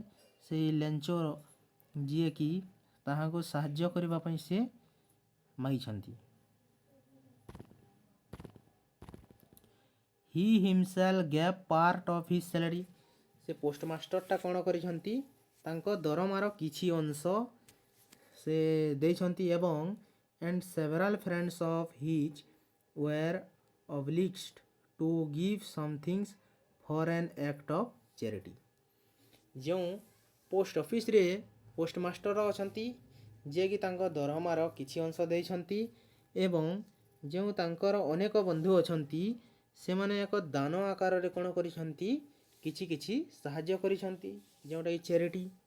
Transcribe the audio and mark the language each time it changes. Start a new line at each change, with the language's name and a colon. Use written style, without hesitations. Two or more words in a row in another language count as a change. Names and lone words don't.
Odia: ସେଇ ଲେଞ୍ଚ ଯିଏକି ତାହାଙ୍କୁ ସାହାଯ୍ୟ କରିବା ପାଇଁ ସେ ମାଗିଛନ୍ତି।
English: he himself gave part of his salary,
Odia: ସେ ପୋଷ୍ଟମାଷ୍ଟରଟା କ'ଣ କରିଛନ୍ତି, ତାଙ୍କ ଦରମାର କିଛି ଅଂଶ ସେ ଦେଇଛନ୍ତି ଏବଂ
English: and several friends of his were obliged to give some things for an act of charity.
Odia: ଯେଉଁ ପୋଷ୍ଟ ଅଫିସରେ ପୋଷ୍ଟମାଷ୍ଟର ଅଛନ୍ତି ଯିଏକି ତାଙ୍କ ଦରମାର କିଛି ଅଂଶ ଦେଇଛନ୍ତି ଏବଂ ଯେଉଁ ତାଙ୍କର ଅନେକ ବନ୍ଧୁ ଅଛନ୍ତି ସେମାନେ ଏକ ଦାନ ଆକାରରେ କ'ଣ କରିଛନ୍ତି କିଛି କିଛି ସାହାଯ୍ୟ କରିଛନ୍ତି ଯେଉଁଟାକି ଚ୍ୟାରିଟି.